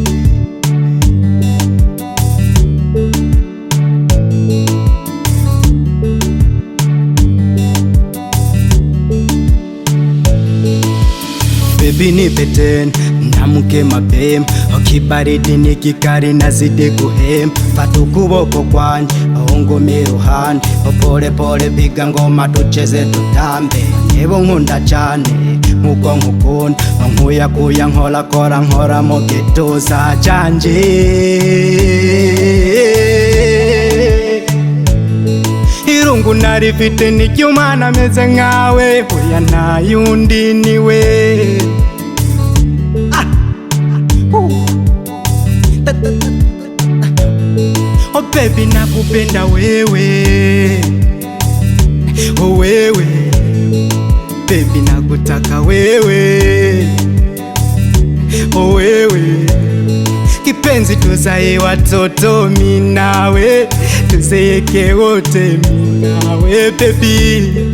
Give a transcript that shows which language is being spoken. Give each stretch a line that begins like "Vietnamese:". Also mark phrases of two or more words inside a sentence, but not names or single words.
Swahili: baby nipe tena namuke mapema okibaridi nikikari nazidi kuhema
Kinyarwanda: fata ukuboko kwanje ahongome iruhande
Swahili: pole pole piga ngoma tucheze tutambe
Kinyarwanda: nibo nkunda cyane nkuko nkukunda nkuyakuya nkora nkora mu gituza canje irungu narifite nicyumana ameze nkawe oya nta yundi niwe
Swahili: oh baby nakupenda wewe oh wewe baby nakutaka wewe oh wewe kipenzi tuzae watoto mimi nawe tuzeeke wote mimi nawe baby